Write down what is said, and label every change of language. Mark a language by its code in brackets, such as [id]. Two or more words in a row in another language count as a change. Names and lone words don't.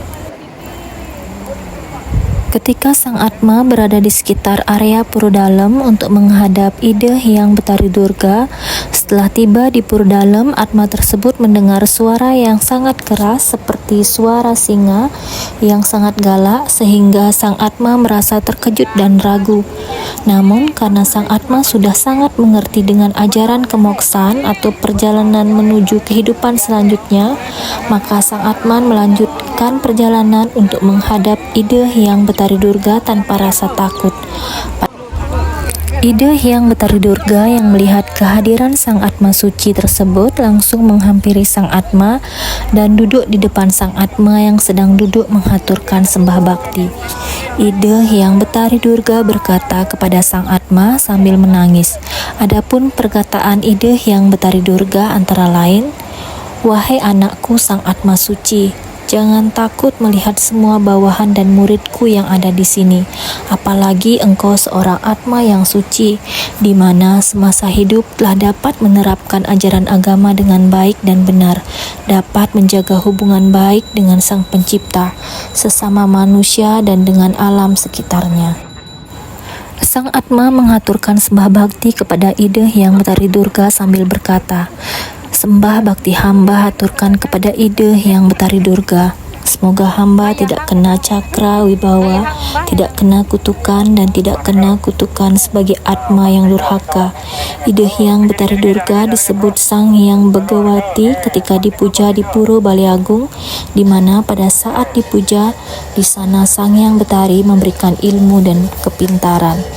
[id] Ketika sang atma berada di sekitar area pura dalam untuk menghadap Ide Hyang Betari Durga, setelah tiba di pura dalam, atma tersebut mendengar suara yang sangat keras seperti suara singa yang sangat galak, sehingga sang atma merasa terkejut dan ragu. Namun karena sang atma sudah sangat mengerti dengan ajaran kemoksaan atau perjalanan menuju kehidupan selanjutnya, maka sang atma melanjutkan perjalanan untuk menghadap Ide Hyang Betari Durga tanpa rasa takut. Ide Hyang Betari Durga yang melihat kehadiran sang atma suci tersebut langsung menghampiri sang atma dan duduk di depan sang atma yang sedang duduk menghaturkan sembah bakti. Ide Hyang Betari Durga berkata kepada sang atma sambil menangis. Adapun perkataan Ide Hyang Betari Durga antara lain, "Wahai anakku sang atma suci, Jangan takut melihat semua bawahan dan muridku yang ada di sini. Apalagi engkau seorang Atma yang suci, di mana semasa hidup telah dapat menerapkan ajaran agama dengan baik dan benar, dapat menjaga hubungan baik dengan Sang Pencipta, sesama manusia dan dengan alam sekitarnya. Sang Atma mengaturkan sembah bakti kepada Ide Hyang Betari Durga sambil berkata, "Sembah bakti hamba aturkan kepada Ide Hyang Betari Durga. Semoga hamba tidak kena cakra wibawa, tidak kena kutukan dan tidak kena kutukan sebagai Atma yang durhaka. Ide Hyang Betari Durga disebut Sang Hyang Begawati ketika dipuja di Puro Baliagung, di mana pada saat dipuja di sana Sang Hyang Betari memberikan ilmu dan kepintaran.